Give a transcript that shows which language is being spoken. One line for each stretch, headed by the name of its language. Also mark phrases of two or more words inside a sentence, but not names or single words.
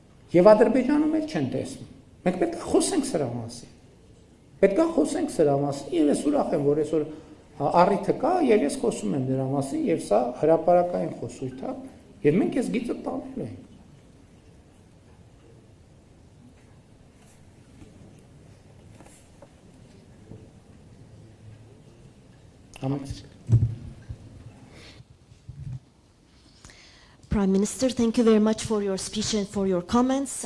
Armenian: Եվ Ադրբեջանում էլ չեն տեսնում։ Մենք պետք է խոսենք սրա մասին։ Պետք է խոսենք սրա մասին, եւ ես ուրախ եմ, որ այսօր առիթը կա, եւ ես խոսում եմ դրա մասին, եւ սա հրապարակային խոսույթ է, եւ մենք այս գիծը տանելու ենք։
English: Prime Minister, thank you very much for your speech and for your comments.